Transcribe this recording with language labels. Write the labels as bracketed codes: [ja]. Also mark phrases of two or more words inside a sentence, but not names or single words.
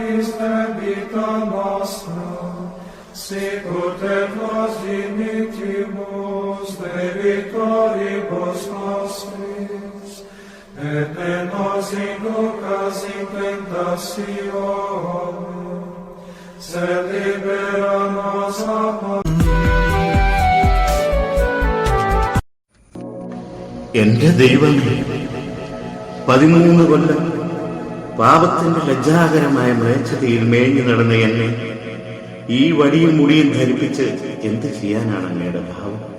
[la] vita nostra, sicut et nos dimittimus debitoribus nostris, et ne nos inducas in tentationem, sed libera nos a malo. [ml] എന്റെ ദൈവമേ, 13 കൊല്ലം പാപത്തിന്റെ ലജ്ജാകരമായ മ്ലേച്ഛതയിൽ മേഞ്ഞു നടന്ന എന്നെ ഈ വടിയും മുടിയും ധരിപ്പിച്ച് എന്ത് ചെയ്യാനാണ് അങ്ങയുടെ ഭാവം?